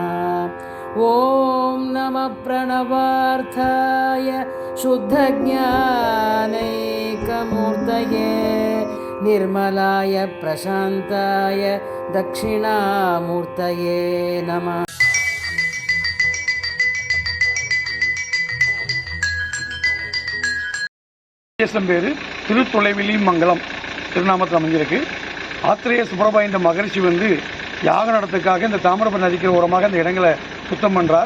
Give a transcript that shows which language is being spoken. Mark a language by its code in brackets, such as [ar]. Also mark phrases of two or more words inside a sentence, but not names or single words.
[sa] ॐ नमः प्रणवार्थाय शुद्धज्ञानैकमूर्तये निर्मलाय प्रशान्ताय दक्षिणामूर्तये नमः। [ta] பேரு திருத்தொலைவிலி மங்கலம் திருநாமத்தில் அமைஞ்சிருக்கு. ஆத்திரேய சுப்ரபாய் என்ற மகரிஷி யாக நடத்துக்காக இந்த தாமிரபரணி நதிக்கிற ஓரமாக அந்த இடங்களை சுத்தம் பண்ணுறார்.